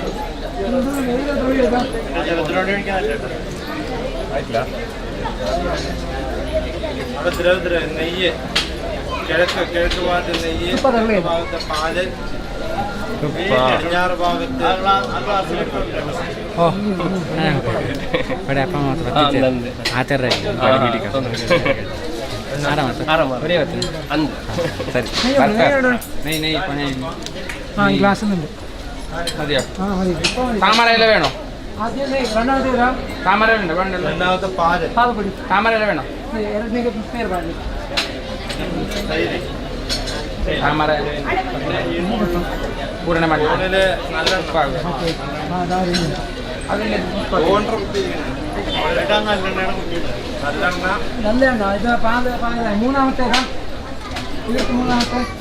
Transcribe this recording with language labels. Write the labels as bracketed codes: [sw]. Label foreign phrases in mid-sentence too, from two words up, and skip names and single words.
[ml] ಆಯ್ತಲ್ಲ ദ്രവ നെയ്യ് കിഴക്ക് ഭാഗത്ത് നെയ്യ് ഭാഗത്ത് പാല് പടിഞ്ഞാറ് ഭാഗത്ത് ഗ്ലാസ്സുണ്ട് മതിയോ താമര ഇല വേണോ താമര വേണ്ട വേണ്ടല്ലോ രണ്ടാമത്തെ പാല് താമര ഇല വേണോ [kn] ಎರಡನೇಗೆ ಪೇರ್ ಬಾಡಿ [ml] തൈര് താമര പൂർണ്ണമല്ല ഫോണില് നല്ല അതിൻ്റെ നല്ലെണ്ണ നല്ലതാണോ ഇത് പാല് മൂന്നാമത്തേതാ ഇത് മൂന്നാമത്തെ